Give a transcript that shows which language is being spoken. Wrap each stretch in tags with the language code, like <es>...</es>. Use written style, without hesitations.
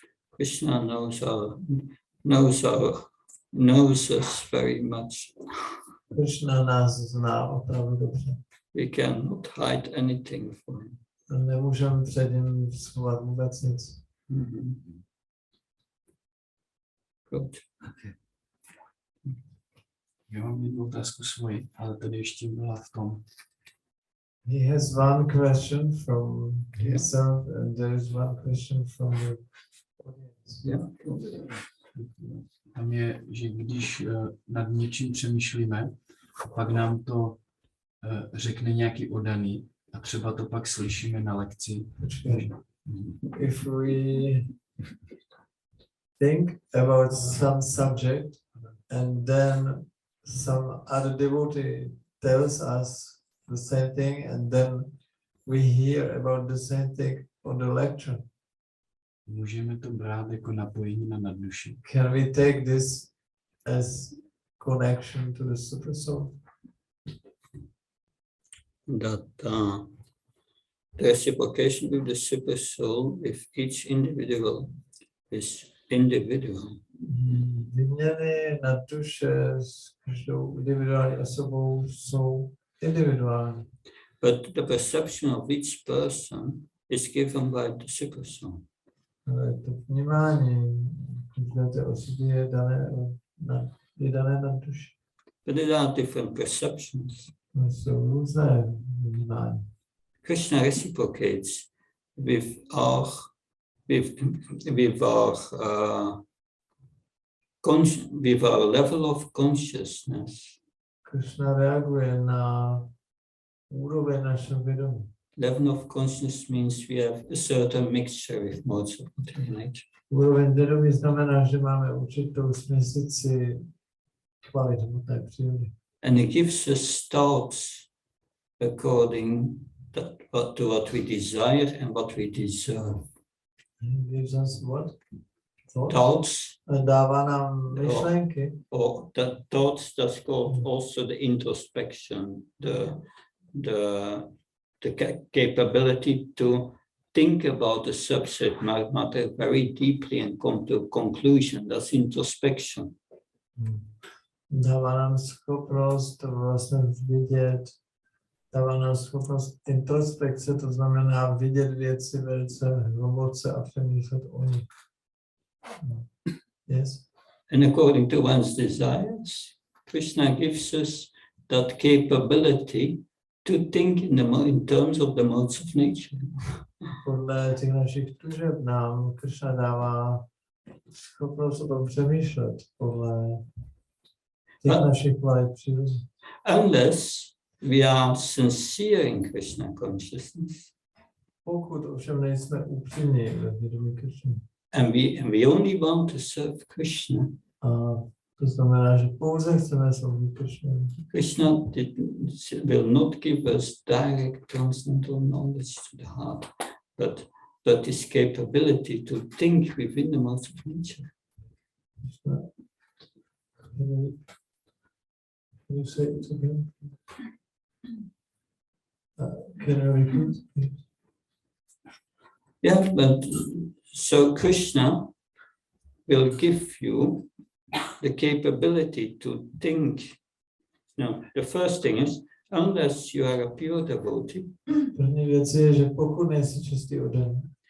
<en>Krishna knows us very much.</en> <cs>Krishna nás zná opravdu dobře.</cs> <en>We cannot hide anything from him.</en> <cs>Nemůžeme před ním schovat vůbec nic.</cs> <en>Good.</en> <cs>Já mám jednu otázku svoji, ale tady ještě byla v tom.</cs> <en>He has one question from himself and there is one question from the audience. Yeah.</en> <cs>Tam je, že když nad něčím přemýšlíme, pak nám to řekne nějaký oddaný a třeba to pak slyšíme na lekci.</cs> <en>If we think about some subject and then some other devotee tells us the same thing and then we hear about the same thing on the lecture.</en> <cs>Můžeme to brát jako napojení na nadduši.</cs> <en>Can we take this as connection to the super soul? That the reciprocation with the super soul with each individual is individual.</en> <cs>Vyměny na duše s každou individuální osobou jsou individuální.</cs> <en>But the perception of each person is given by the super soul.</en> <cs>Ale to vnímání každé té osoby je dané na duši.</cs> <en>But there are different perceptions.</en> <cs>Jsou různé vnímání.</cs> <en>Krishna reciprocates with our level of consciousness.</en> <cs>Krishna reaguje na úroveň našeho vědomí.</cs> <en>Level of consciousness means we have a certain mixture with modes of material nature.</en> <cs>Úroveň vědomí znamená, že máme určitou směsici kvalit hmotné přírody.</cs> <en>And it gives us thoughts according to what we desire and what we deserve. Gives us what? Thoughts.</en> <cs>Dává nám myšlenky.</cs> <en>Or the thoughts that's called also the introspection, the capability to think about the subject matter very deeply and come to a conclusion. That's introspection.</en> <cs>Dává nám schopnost vlastně vidět, dává nám schopnost introspekce, to znamená vidět věci velice hluboce a přemýšlet o nich.</cs> <en>Yes. And according to one's desires, Krishna gives us that capability to think in terms of the modes of nature.</en> <cs>Podle těch našich tužeb nám Krishna dává schopnost o tom přemýšlet podle těch našich kvalit přírody.</cs> <en>Unless we are sincere in Krishna consciousness.</en> <cs>Pokud ovšem nejsme upřímní ve vědomí Krishna.</cs> <en>And we only want to serve Krishna.</en> <cs>A to znamená, že pouze chceme sloužit Krishna.</cs> <en>Krishna will not give us direct transcendental knowledge to the heart, but his capability to think within the modes of nature. Can you say it again? Can you repeat? Yeah, but So Krishna will give you the capability to think. No, the first thing is, unless you are a pure devotee,</en> <cs>První věc je, že pokud nejsi čistý oddaný,</cs>